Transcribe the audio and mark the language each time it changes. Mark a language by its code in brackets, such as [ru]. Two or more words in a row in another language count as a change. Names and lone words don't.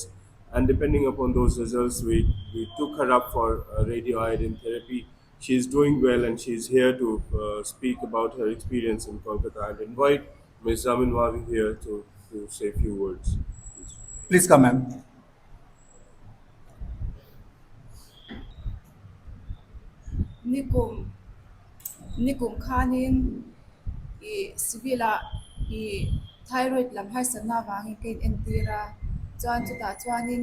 [en] And depending upon those results, we took her up for radioiodine therapy. She's doing well, and she's here to speak about her experience in Kolkata. I'll invite Ms. Zamin Mavi here to say a few words. Please. Please come, ma'am. [lus] nikum nikum khanin I sibila I thyroid lam hai sana wangi ken entira chuan chuta chuanin